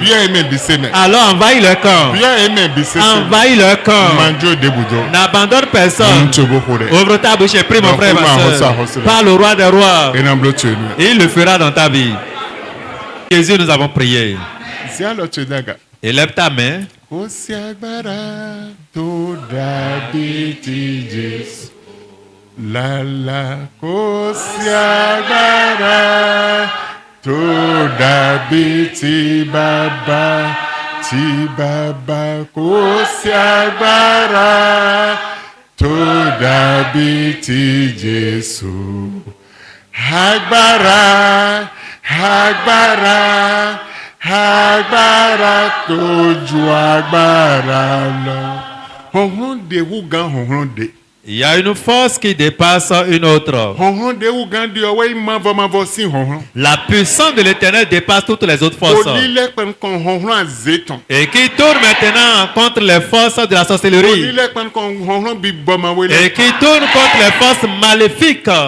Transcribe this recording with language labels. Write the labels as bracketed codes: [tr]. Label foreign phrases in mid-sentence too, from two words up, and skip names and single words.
[fr] Alors envahis leur camp. Envahis leur camp. N'abandonne personne. Ouvre ta bouche et prie mon frère, ma soeur. Parle au roi des rois. Et il le fera dans ta vie. Jésus, nous avons prié. Élève ta main. [yo] Kò sí agbára tó dàbí ti Jésù. Lálá kò sí agbára tó dàbí ti Bàbá. Ti Bàbá kò sí agbára tó dàbí ti Jésù. Agbára, agbára. Agbára tó ju agbára lọ. [fon] Honhon de wugan honhon de. [fr] Il y a une force qui dépasse une autre. La puissance de l'Éternel dépasse toutes les autres forces. Et qui tourne maintenant contre les forces de la sorcellerie. Et qui tourne contre les forces maléfiques.